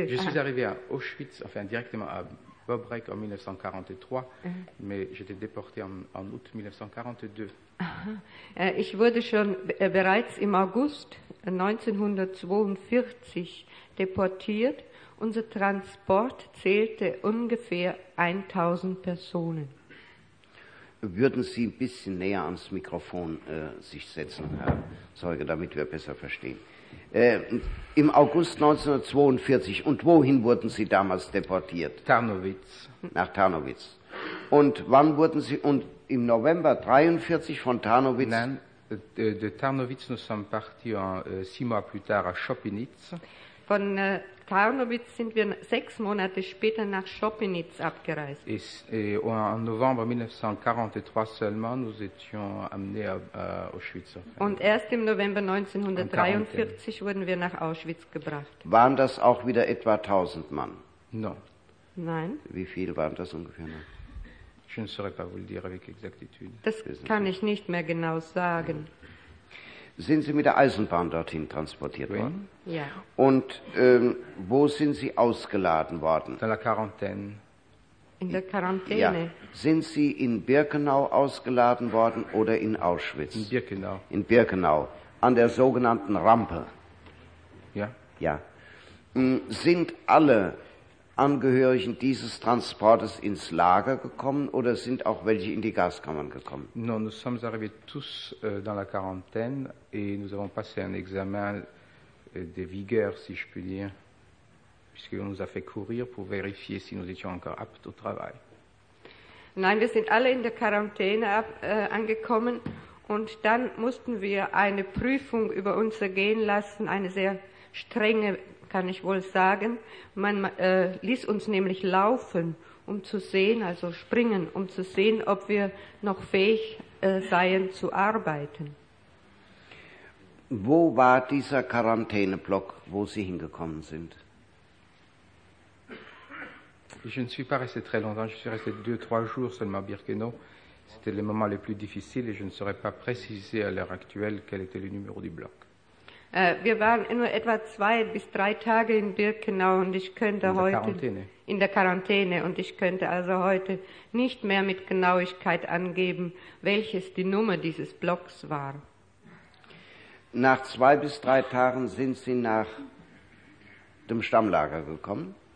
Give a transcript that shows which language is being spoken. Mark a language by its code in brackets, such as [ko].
[fr] Je suis arrivé à Auschwitz, enfin directement à Bobrek en 1943, mais j'étais déporté en août 1942. [de] Ich wurde schon bereits im August 1942 deportiert. Unser Transport zählte ungefähr 1000 Personen. Würden Sie ein bisschen näher ans Mikrofon sich setzen, Herr Zeuge, damit wir besser verstehen? Im August 1942, und wohin wurden Sie damals deportiert? Tarnowitz. Nach Tarnowitz. Und wann wurden Sie, und im November 1943 von Tarnowitz? Nein, [fr] de Tarnowitz nous sommes partis six mois plus tard à Schopenitz. [de] Von Tarnowitz sind wir sechs Monate später nach Schopenitz abgereist. [fr] Et en novembre 1943 seulement, nous étions amenés à Auschwitz. [de] Und erst im November 1943 wurden wir nach Auschwitz gebracht. Waren das auch wieder etwa 1000 Mann? [fr] Non. [de] Nein. Wie viel waren das ungefähr noch? [fr] Je ne saurais pas vous le dire avec exactitude. [de] Das kann ich nicht mehr genau sagen. Sind Sie mit der Eisenbahn dorthin transportiert worden? Ja. Und wo sind Sie ausgeladen worden? [fr] Dans la quarantaine. [de] In der Quarantäne. Ja. Sind Sie in Birkenau ausgeladen worden oder in Auschwitz? In Birkenau. In Birkenau, an der sogenannten Rampe. Ja. Ja. Sind alle Angehörigen dieses Transportes ins Lager gekommen oder sind auch welche in die Gaskammern gekommen? [fr] Non, nous sommes arrivés tous dans la quarantaine et nous avons passé un examen de vigueur, si je puis dire, puisqu'on nous a fait courir pour vérifier si nous étions encore aptes au travail. [de] Nein, wir sind alle in der Quarantäne angekommen und dann mussten wir eine Prüfung über uns ergehen lassen, eine sehr strenge, kann ich wohl sagen. Man ließ uns nämlich laufen, um zu sehen, also springen, um zu sehen, ob wir noch fähig seien zu arbeiten. Wo war dieser Quarantäneblock, wo Sie hingekommen sind? [fr] Je ne suis pas resté très longtemps, je suis resté deux, trois jours seulement à Birkenau. C'était le moment le plus difficile et je ne saurais pas préciser à l'heure actuelle quel était le numéro du bloc. [de] Wir waren nur etwa zwei bis drei Tage in Birkenau und ich könnte in der Quarantäne und ich könnte also heute nicht mehr mit Genauigkeit angeben, welches die Nummer dieses Blocks war. Nach zwei bis drei Tagen sind Sie nach dem Stammlager gekommen.